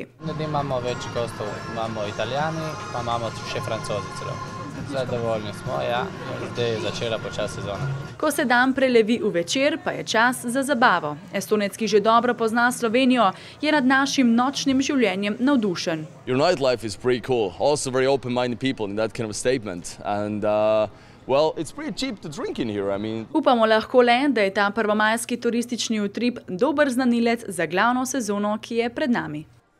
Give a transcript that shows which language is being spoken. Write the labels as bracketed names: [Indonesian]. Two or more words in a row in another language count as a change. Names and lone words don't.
[Slovenian] Imamo več gostov, imamo Italijani, pa imamo še Francozi celo. Zadovoljni smo, ja, zdaj je začela počasi sezona. Ko se dan prelevi v večer, pa je čas za zabavo. Estonec, ki že dobro pozna Slovenijo, je nad našim nočnim življenjem navdušen. [English] Your nightlife is pretty cool. Also very open-minded people in that kind of a statement. And well, it's pretty cheap to drink in here, I mean. [Slovenian] Upamo lahko le, da je ta prvomajski turistični utrip dober znanilec za glavno sezono, ki je pred nami.